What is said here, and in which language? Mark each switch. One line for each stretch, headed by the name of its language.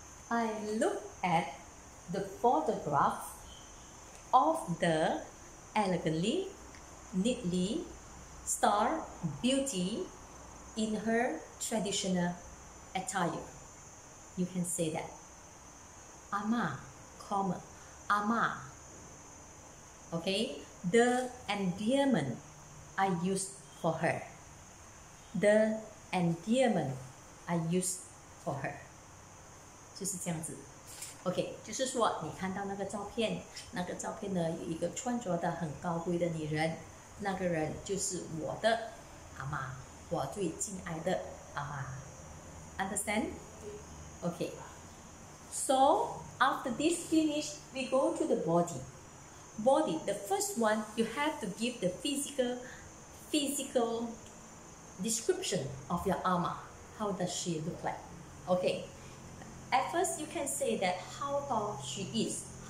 English: I look at the photograph of the elegantly, neatly styled beauty in her traditional attire. You can say that. Ama, comma, ama. Okay, the endearment I used for her. The endearment I used for her.
Chinese: 就是这样子。 OK， 就是说你看到那个照片，那个照片呢有一个穿着的很高贵的女人，那个人就是我的阿妈，我最敬爱的阿妈。
English: Understand? OK. So after this finish, we go to the body. Body, the first one, you have to give the physical description of your ama. How does she look like? Okay. At first, you can say that how tall she is.